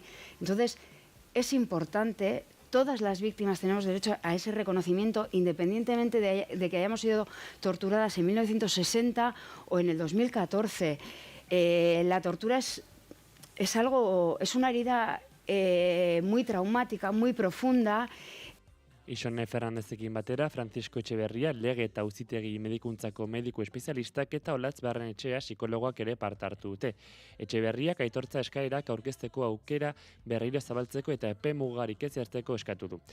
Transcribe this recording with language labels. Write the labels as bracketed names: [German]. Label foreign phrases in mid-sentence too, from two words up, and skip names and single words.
[Spanish] Entonces, es importante, todas las víctimas tenemos derecho a ese reconocimiento independientemente de que hayamos sido torturadas en 1960 o en el 2014. La tortura es una herida muy traumática, muy profunda. [Basque] Ixone Fernandezekin batera, Francisco Etxeberria, lege eta auzitegi medikuntzako mediku espezialistak eta Olatz Barrenetxea psikologoak ere parte hartu dute. Etxeberriak aitortza eskaerak aurkezteko aukera berriro zabaltzeko eta epe mugarik ez erteko eskatu du.